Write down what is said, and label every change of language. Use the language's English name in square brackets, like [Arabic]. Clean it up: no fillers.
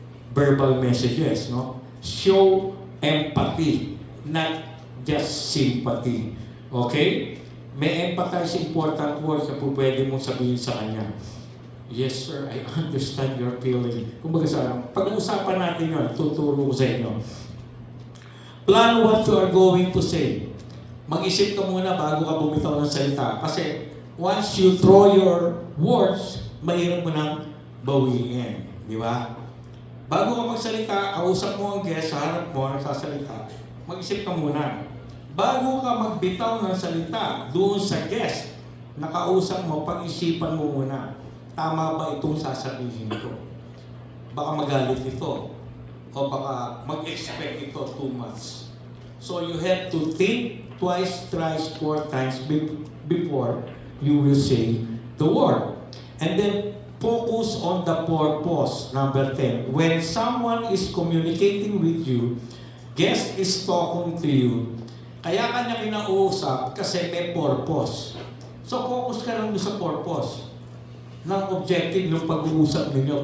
[English] Verbal messages, no? Show empathy, not just sympathy. Okay? [Filipino] May empathize important words na po pwede mong sabihin sa kanya. [English] Yes, sir, I understand your feeling. [Filipino] Kumbaga sa pag-uusapan natin yun, tuturo ko sa inyo. [English] Plan what you are going to say. [Filipino] Mag-isip ka muna bago ka bumitaw ng salita. Kasi [English] once you throw your words, [Filipino] mahirap mo nang bawiin. Di ba? Bago ka magsalita, kausap mo ang guest sa harap mo, nagsasalita, mag-isip ka muna. Bago ka magbitaw ng salita doon sa guest na kausap mo, pag-isipan mo muna. Tama ba itong sasabihin ko? Baka magalit ito. O baka mag-expect ito [English] too much. So you have to think twice, thrice, 4 times before you will say the word. And then focus on the purpose. Number 10. When someone is communicating with you, guest is talking to you, [Filipino] kaya ka niya kinausap kasi may purpose. So focus ka lang sa purpose ng objective ng pag-uusap ninyo.